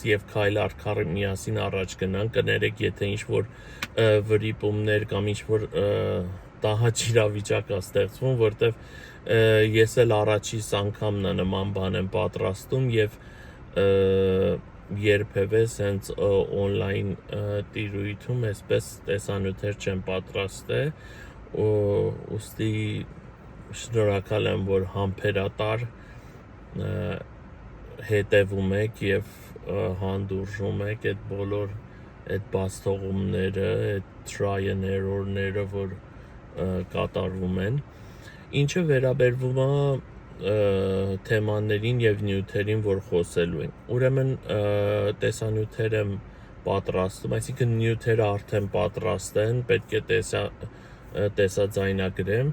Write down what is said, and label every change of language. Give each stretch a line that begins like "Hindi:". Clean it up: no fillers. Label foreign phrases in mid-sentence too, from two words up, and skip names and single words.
Armenian: եւ քայլ առ քայլ միասին առաջ գնան, կներեք, եթե ինչ-որ վրիպումներ կամ ինչ-որ տահաճ իրավիճակ է ստեղծվում, որտեվ ես էլ առաջիս անգամն է նման բան եմ պատրաստում եւ երբևէ sense on-line տիրույթում այսպես տեսանյութեր չեմ պատրաստել, ուստի շնորհակալ եմ, որ համբերատար հետևում եք եւ հանդուրժում եք այդ բոլոր այդ բացթողումները, այդ
English: try and error-
Armenian: ները, որ կատարվում են, ինչը վերաբերվում է թեմաներին եւ նյութերին, որ խոսելու ենք։ Ուրեմն տեսանյութեր եմ պատրաստում, այսինքն նյութերը արդեն պատրաստ են, պետք է տեսաձայնագրեմ,